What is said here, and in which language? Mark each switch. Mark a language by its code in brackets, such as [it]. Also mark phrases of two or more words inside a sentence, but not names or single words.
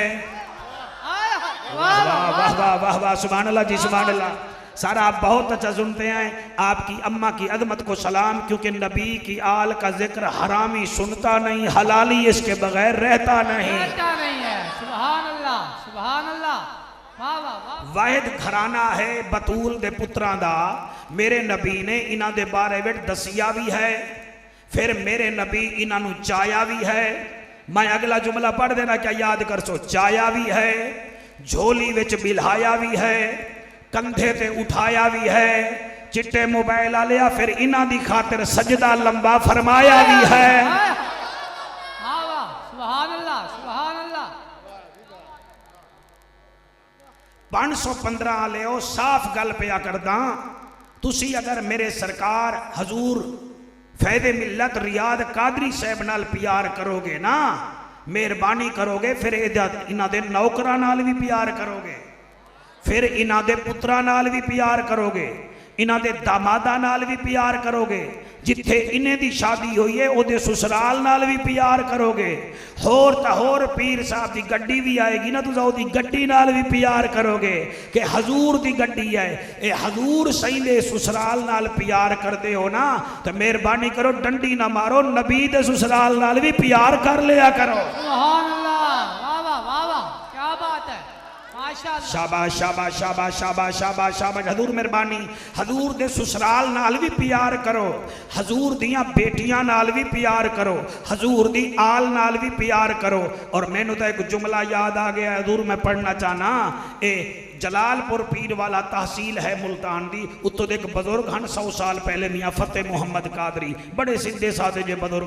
[ur] واہ واہ واہ واہ واہ سبحان اللہ جی سبحان اللہ. سارا آپ بہت اچھا سنتے ہیں. آپ کی اماں کی عظمت کو سلام, کیونکہ نبی کی آل کا ذکر حرامی سنتا نہیں, حلالی اس کے بغیر رہتا نہیں. سبحان اللہ سبحان اللہ. [pa] واحد گھرانہ ہے بطول دے پتران دا. میرے نبی نے انہاں دے بارے وچ دسیا بھی ہے, پھر میرے نبی انہاں نو چایا بھی ہے. میں اگلا جملہ پڑھ دینا کیا یاد کر سو. چایا بھی ہے, جھولی وچ بلہایا بھی ہے, کندھے تے اٹھایا بھی ہے, چٹے موبائل آلیا پھر انہاں دی خاطر سجدہ لمبا فرمایا بھی ہے. سبحان اللہ سبحان اللہ. 515 آلے ہو صاف گل پیا کرداں. تسی اگر میرے سرکار حضور فیض ملت ریاض قادری صاحب نال پیار کرو گے نا, مہربانی کرو گے, پھر انہاں دے نوکران نال بھی پیار کرو گے, پھر انہاں دے پتران نال بھی پیار کرو گے, انہاں دے داماداں نال بھی پیار کرو گے, جتھے انہیں دی شادی ہوئی ہے او دے سسرال نال بھی پیار کرو گے. ہور تا ہور پیر صاحب دی گڈی بھی آئے گی نا تو او دی گڈی نال بھی پیار کرو گے کہ حضور دی گڈی ہے, اے حضور صحیح دے سسرال نال پیار کر دے ہو نا تو مہربانی کرو ڈنڈی نہ مارو, نبی دے سسرال نال بھی پیار کر لیا کرو. [ur] سبحان اللہ. واہ واہ واہ واہ کیا بات ہے. شاباش شاباش شاباش شاباش شاباش شاباش. [pa] حضور مہربانی, حضور دے سسرال نال بھی پیار کرو, حضور دیاں بیٹیاں نال بھی پیار کرو, حضور دی آل نال بھی پیار کرو. اور میں نے تو ایک جملہ یاد آ گیا حضور میں پڑھنا چاہنا. اے جلال پور پیر والا تحصیل ہے ملتان دی, اتو دیکھ بزرگ ہن 100 سال پہلے میاں فتح محمد قادری بڑے سندے سادے جے بزرگ.